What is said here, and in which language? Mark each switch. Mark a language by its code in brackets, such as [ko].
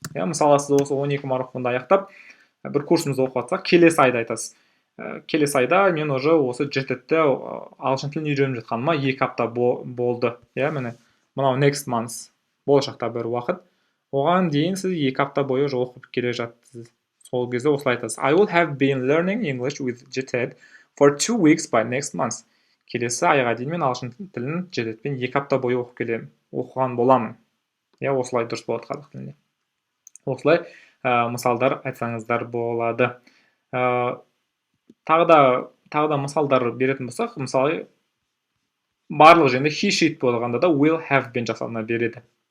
[kk] Мысалы, сіз осы 12 марафонды аяқтап, бір курсымызды оқып жатсақ, келесі айда айтасыз. Келесі айда мен уже осы JET-ті ағылшын тілін үйреніп жатқаныма 2 апта болды. Міне, мынау next month, болашақта бір уақыт. Оған дейін сіз 2 апта бойы оқып келе жаттыңыз. Сол кезде осылай айтасыз. [en] I will have been learning English with JET for 2 weeks by next month. [kk] Келесі айға дейін мен ағылшын тілін JET-пен 2 апта бойы оқыған боламын. Осылай дұрыс болады қазақ тілінде. Осылай мысалдар айтсаңыздар болады. Тағы да мысалдар беретін болсақ, мысалы, барлық жерде he sheet болғанда да will have been жасалына береді.